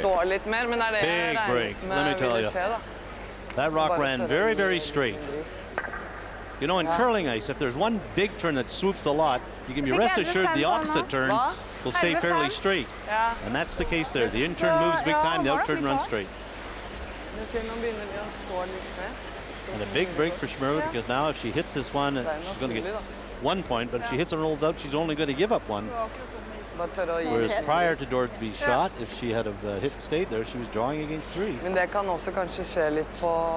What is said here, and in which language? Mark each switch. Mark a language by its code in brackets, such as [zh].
[en] Big break, let me tell you. That rock ran very, very straight. You know, in curling ice, if there's one big turn that swoops a lot, you can be rest assured the opposite turn will stay fairly straight. And that's the case there. The in turn moves big time, the out turn runs straight. [no] Jeg ser nå begynner vi å stå litt med. [en] And a big break for Schmirler, because now if she hits this one, she's going to get 1 point, but if she hits and rolls out, she's only going to give up 1. Whereas prior to Nordby's shot, if she had have hit and stayed there, she was drawing against 3. [no] Men det kan også kanskje skje litt på